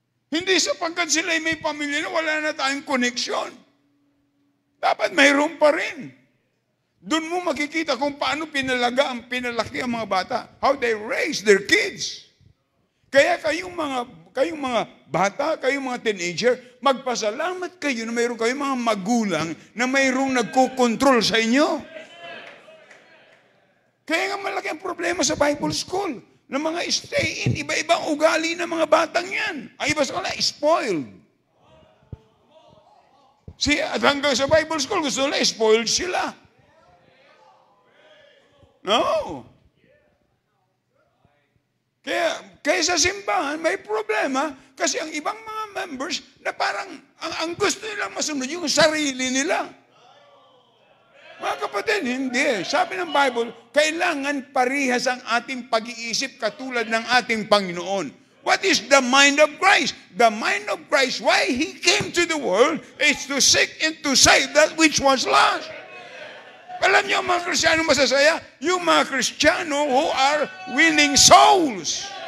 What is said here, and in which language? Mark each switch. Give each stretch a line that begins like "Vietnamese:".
Filipino: Hindi sapagkat sila may pamilya na wala na tayong koneksyon. Dapat mayroon pa rin. Doon mo makikita kung paano pinalaki ang mga bata.
English: How they raise their kids.
Filipino: Kaya kayong mga bata, kayong mga teenager, magpasalamat kayo na mayroon kayong mga magulang na mayroong nagko-control sa inyo. Kaya nga malaki ang problema sa Bible school. Ng mga stay-in, iba-ibang ugali ng mga batang yan. Ang iba sa kanila, spoiled. See, at hanggang sa Bible school, gusto nila, spoiled sila.
English: No.
Filipino: Kaya sa simbahan, may problema kasi ang ibang mga members na parang ang gusto nilang masunod yung sarili nila. Mga kapatid, hindi. Sabi ng Bible, kailangan parihas ang ating pag-iisip katulad ng ating Panginoon.
English: What is the mind of Christ? The mind of Christ, why He came to the world, is to seek and to save that which was lost.
Filipino: Alam niyo, mga Kristiyano masasaya, yung mga Kristiyano
English: who are winning souls.